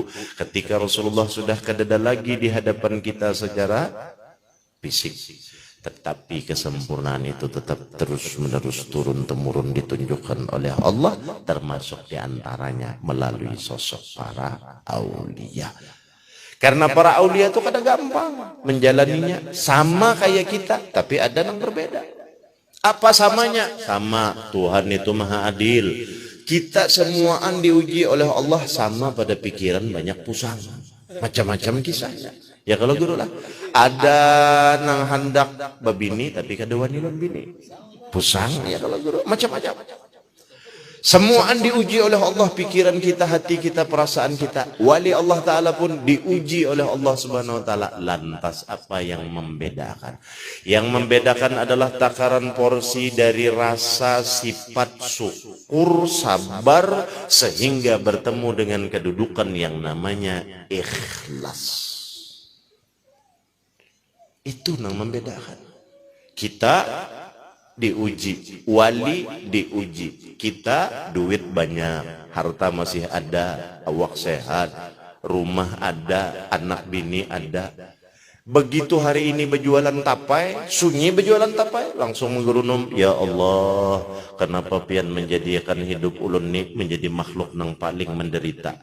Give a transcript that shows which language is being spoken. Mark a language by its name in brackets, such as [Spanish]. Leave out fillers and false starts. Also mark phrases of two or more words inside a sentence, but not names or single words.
[Indonesian] Ketika Rasulullah sudah kadada lagi di hadapan kita secara fisik, tetapi kesempurnaan itu tetap terus menerus turun temurun ditunjukkan oleh Allah, termasuk diantaranya melalui sosok para aulia. Karena para aulia itu kadang gampang menjalaninya, sama kayak kita, tapi ada yang berbeda. Apa samanya? Sama, Tuhan itu maha adil. [Banjar] Kita semuaan diuji oleh Allah sama pada pikiran banyak pusang, macam-macam kisahnya. Ya kalau guru lah, ada nang hendak babini tapi kada wani lan bini. Pusang ya kalau guru, macam-macam. [Indonesian] Semuaan diuji oleh Allah, pikiran kita, hati kita, perasaan kita. Wali Allah Ta'ala pun diuji oleh Allah [Arabic] سبحانه وتعالى. [Indonesian] Lantas apa yang membedakan? Yang membedakan adalah takaran porsi dari rasa, sifat, syukur, sabar, sehingga bertemu dengan kedudukan yang namanya ikhlas. Itu yang membedakan. Kita diuji, wali diuji. Kita duit banyak, harta masih ada, awak sehat, rumah ada, anak bini ada. Begitu hari ini berjualan tapai, sunyi berjualan tapai, langsung menggerunum, ya Allah, kenapa pian menjadikan hidup ulun ni menjadi makhluk yang paling menderita?